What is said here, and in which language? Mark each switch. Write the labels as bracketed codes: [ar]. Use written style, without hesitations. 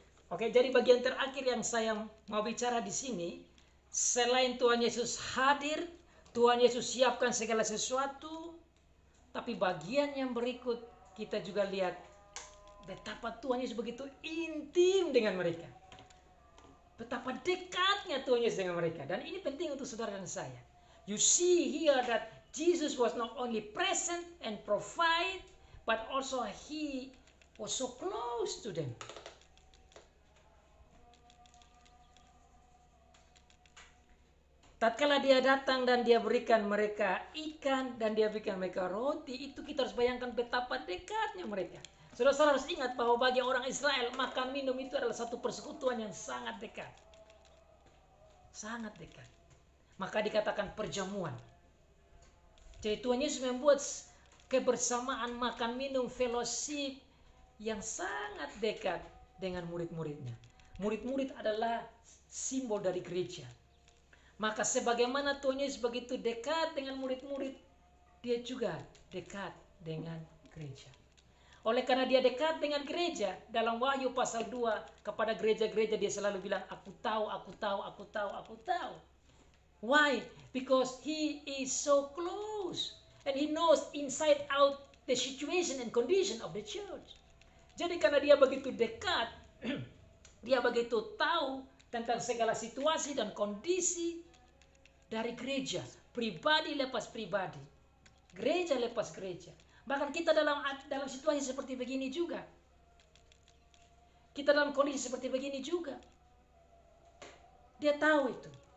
[id] Oke, jadi bagian terakhir yang saya mau bicara di sini, selain Tuhan Yesus hadir, Tuhan Yesus siapkan segala sesuatu, tapi bagian yang berikut kita juga lihat betapa Tuhan Yesus begitu intim dengan mereka. Betapa dekatnya Tuhan Yesus dengan mereka. Dan ini penting untuk saudara dan saya. [en] You see here that Jesus was not only present and provide, but also He was so close to them. [id] Tatkala dia datang dan dia berikan mereka ikan dan dia berikan mereka roti, itu kita harus bayangkan betapa dekatnya mereka. Saudara-saudara harus ingat bahwa bagi orang Israel, makan minum itu adalah satu persekutuan yang sangat dekat. Sangat dekat. Maka dikatakan perjamuan. Jadi Tuhan Yesus membuat kebersamaan makan minum fellowship yang sangat dekat dengan murid-muridnya. Murid-murid adalah simbol dari gereja. Maka sebagaimana Tuhan Yesus begitu dekat dengan murid-murid, dia juga dekat dengan gereja. Oleh karena dia dekat dengan gereja, dalam Wahyu pasal 2 kepada gereja-gereja dia selalu bilang, aku tahu, aku tahu, aku tahu, aku tahu. [en] Why? Because he is so close and he knows inside out the situation and condition of the church. [id] Jadi karena dia begitu dekat, dia begitu tahu tentang segala situasi dan kondisi dari gereja, pribadi lepas pribadi, gereja lepas gereja. Bahkan kita dalam situasi seperti begini juga. Kita dalam kondisi seperti begini juga. Dia tahu itu.